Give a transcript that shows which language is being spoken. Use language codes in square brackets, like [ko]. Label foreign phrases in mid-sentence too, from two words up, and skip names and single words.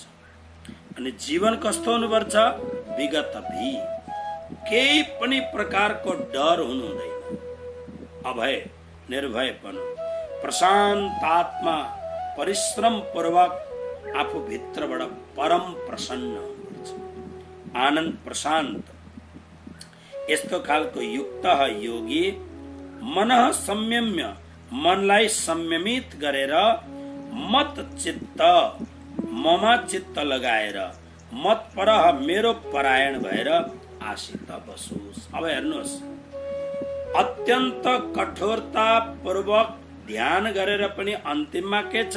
[ne] अनि जीवन कस्तो हुनुपर्छ? विगत भी, केही पनि प्रकारको डर हुनु हुँदैन। अभय, निर्भयपन, प्रशान्त आत्मा, परिश्रम पूर्वक आफू भित्रबाट परम प्रसन्न हुनुपर्छ, आनन्द प्रशान्त। यस्तो खालको युक्त योगी [sa] मनः संयम्य, [ne] मनलाई संयमित गरेर [sa] मत चित्त, [ne] ममा चित्त लगाएर, [sa] मत परह, [ne] मेरो परायण भएर आसित बसोस्। अब हेर्नुहोस्, अत्यन्त कठोरता पूर्वक ध्यान गरेर पनि अन्तिममा के छ?